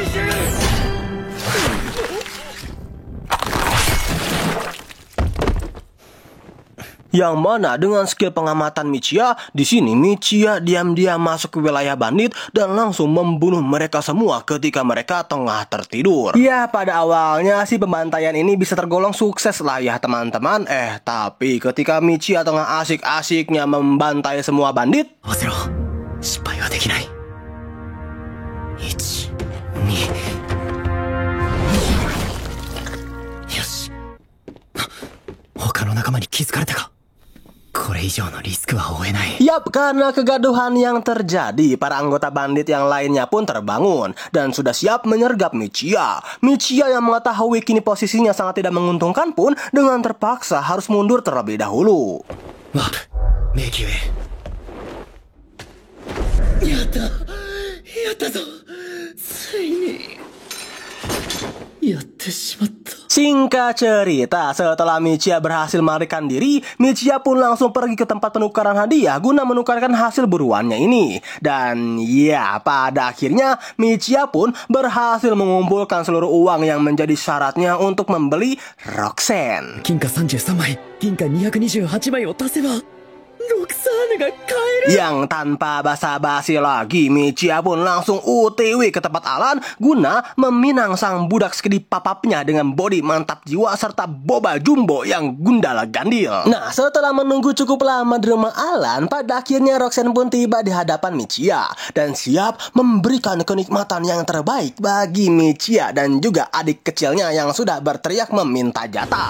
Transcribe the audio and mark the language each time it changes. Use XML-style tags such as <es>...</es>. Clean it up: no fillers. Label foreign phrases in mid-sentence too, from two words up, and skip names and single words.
<id>Yang mana dengan skill pengamatan Michiya, di sini Michiya diam-diam masuk ke wilayah bandit dan langsung membunuh mereka semua ketika mereka tengah tertidur. Ya, pada awalnya sih pembantaian ini bisa tergolong sukses lah ya teman-teman. Tapi ketika Michiya tengah asik-asiknya membantai semua bandit,</id> <ja>忘れろ。失敗はできない。1、2。よし。他の仲間に気づかれたか。 これ以上のリスクは負えない。</ja> <id>Yap, karena kegaduhan yang terjadi, para anggota bandit yang lainnya pun terbangun dan sudah siap menyergap Michiya. Michiya yang mengetahui kini posisinya sangat tidak menguntungkan pun dengan terpaksa harus mundur terlebih dahulu. Warp,</id> <ja>迷宮へ。やったぞ。ついにやってしまった。</ja> <id>Singkat cerita, setelah Michiya berhasil melarikan diri, Michiya pun langsung pergi ke tempat penukaran hadiah guna menukarkan hasil buruannya ini. Dan ya, pada akhirnya Michiya pun berhasil mengumpulkan seluruh uang yang menjadi syaratnya untuk membeli Roxanne.</id> <ja>銀貨33枚、銀貨228枚を足せば、ロクサーネが買える。</ja> <id>Yang tanpa basa-basi lagi, Michiya pun langsung OTW ke tempat Alan guna meminang sang budak sekedip papapnya dengan bodi mantap jiwa serta boba jumbo yang gundala gandil. Nah, setelah menunggu cukup lama di rumah Alan, pada akhirnya Roxanne pun tiba di hadapan Michiya dan siap memberikan kenikmatan yang terbaik bagi Michiya dan juga adik kecilnya yang sudah berteriak meminta jatah.</id>